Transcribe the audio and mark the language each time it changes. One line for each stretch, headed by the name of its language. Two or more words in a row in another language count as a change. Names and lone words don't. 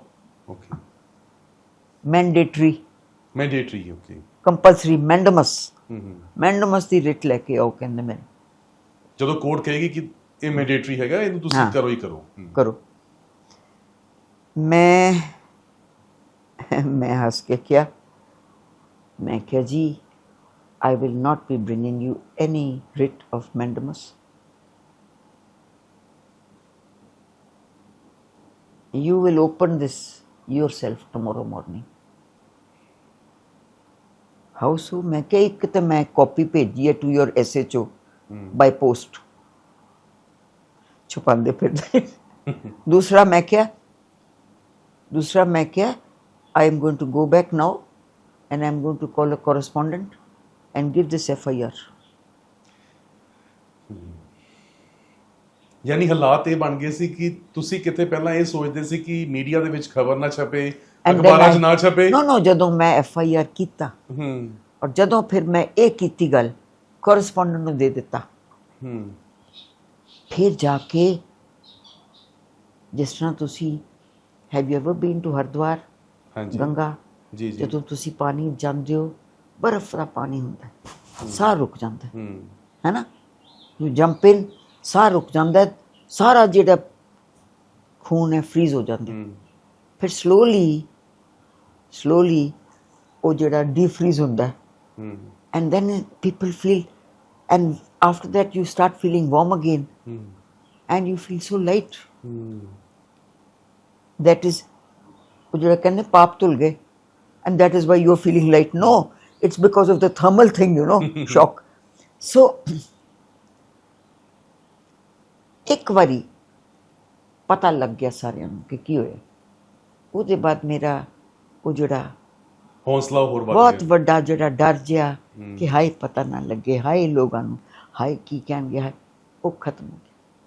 English: Okay. Mandatory, Okay. compulsory, mandamus. ਹੂੰ
Punjabi: mandamus ਦੀ writ ਲੈ ਕੇ ਆਓ ਕਹਿੰਦੇ ਮੈਨੂੰ ਜਦੋਂ ਕੋਰਟ ਕਹੇਗੀ ਕਿ ਇਹ ਮੈਂਡੇਟਰੀ ਹੈਗਾ ਇਹਨੂੰ ਤੁਸੀਂ ਹਾਂ। ਕਰੋ ਹੀ ਕਰੋ।
Hindi: करो। मैं हंस के क्या, मैं क्या जी
English: I will not be bringing you any writ of mandamus. You will open this yourself tomorrow morning. How so?
Hindi: मैं क्या एक तो मैं कॉपी भेजी है
English: to your SHO by post.
Hindi: छुपाते फिरते। दूसरा मैं क्या
English: I am going to go back now and I am going to call a correspondent and give this FIR.
Punjabi: ਯਾਨੀ ਹਾਲਾਤ ਇਹ ਬਣ ਗਏ ਸੀ ਕਿ ਤੁਸੀਂ ਕਿਤੇ ਪਹਿਲਾਂ ਇਹ ਸੋਚਦੇ ਸੀ ਕਿ ਮੀਡੀਆ ਦੇ ਵਿੱਚ ਖਬਰ ਨਾ ਛਪੇ,
English: And then
Punjabi: ਅਖਬਾਰਾਂ 'ਚ ਨਾ ਛਪੇ। No, ਜਦੋਂ ਮੈਂ FIR ਕੀਤਾ ਹੂੰ ਔਰ ਜਦੋਂ ਫਿਰ ਮੈਂ ਇਹ ਕੀਤੀ ਗੱਲ correspondent ਨੂੰ ਦੇ ਦਿੱਤਾ, ਹੂੰ ਫਿਰ ਜਾ ਕੇ ਜਿਸ ਤਰ੍ਹਾਂ ਤੁਸੀਂ
English: have you ever been to
Punjabi: ਹਰਿਦੁਆਰ ਹਾਂਜੀ ਗੰਗਾ, ਜੀ ਜੀ ਜਦੋਂ ਤੁਸੀਂ ਪਾਣੀ ਜਾਂਦੇ ਹੋ ਬਰਫ਼ ਦਾ ਪਾਣੀ ਹੁੰਦਾ ਹੈ, ਸਾਹ ਰੁਕ ਜਾਂਦਾ ਹੈ, ਹੂੰ ਹੈ ਨਾ,
English: you jump in,
Punjabi: ਸਾਹ ਰੁਕ ਜਾਂਦਾ ਹੈ, ਸਾਰਾ ਜਿਹੜਾ ਖੂਨ ਹੈ ਫਰੀਜ਼ ਹੋ ਜਾਂਦਾ ਹੈ, ਹੂੰ ਫਿਰ ਸਲੋਲੀ ਉਹ ਜਿਹੜਾ ਡੀਫਰੀਜ਼ ਹੁੰਦਾ ਹੈ, ਹੂੰ
English: and then people feel, and after that you start feeling warm again ਹੂੰ and you feel so light. ਹੂੰ That is
Punjabi: ਉਹ ਜਿਹੜਾ ਕਹਿੰਦੇ ਪਾਪ ਧੁਲ ਗਏ
English: and that is why you are feeling light. No, it's because of the thermal thing, you know, shock.
Punjabi: So ਇੱਕ ਵਾਰੀ ਪਤਾ ਲੱਗ ਗਿਆ ਸਾਰਿਆਂ ਨੂੰ ਕਿ ਕੀ ਹੋਇਆ, ਉਹਦੇ ਬਾਅਦ ਮੇਰਾ ਉਹ ਜਿਹੜਾ ਹੌਸਲਾ ਹੋਰ ਵੱਧ ਬਹੁਤ ਗਿਆ। ਵੱਡਾ ਜਿਹੜਾ ਡਰ ਜਿਹਾ ਕਿ ਹਾਏ ਪਤਾ ਨਾ ਲੱਗੇ, ਹਾਏ ਲੋਕਾਂ ਨੂੰ, ਹਾਏ ਕੀ ਕਹਿਣਗੇ, ਹਾਏ, ਉਹ ਖਤਮ ਹੋ ਗਿਆ।